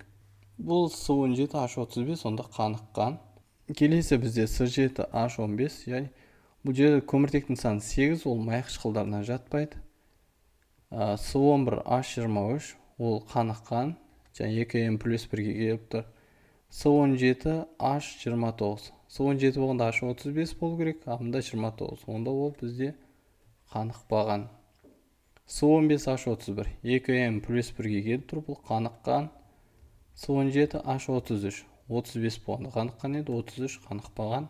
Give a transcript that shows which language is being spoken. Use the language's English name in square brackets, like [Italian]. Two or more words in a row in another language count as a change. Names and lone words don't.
[Kazakh] Бұл С17, H35 онда қаныққан. Келесі бізде С7, H15. Яғни бұл жерде көміртектің саны 8, ол май қышқылдарына жатпайды. С11, H23, ол қаныққан. Және 2N плюс 1-ге келіп тұр. С17, H29. С17 болғанда H35 болу керек, амында 29. Онда ол бізде қанықпаған. С15, H31. 2N плюс 1-ге келіп тұр, бұл қаныққан. С17, H33. 35 болғанда қаныққан еді, 33 қанықпаған.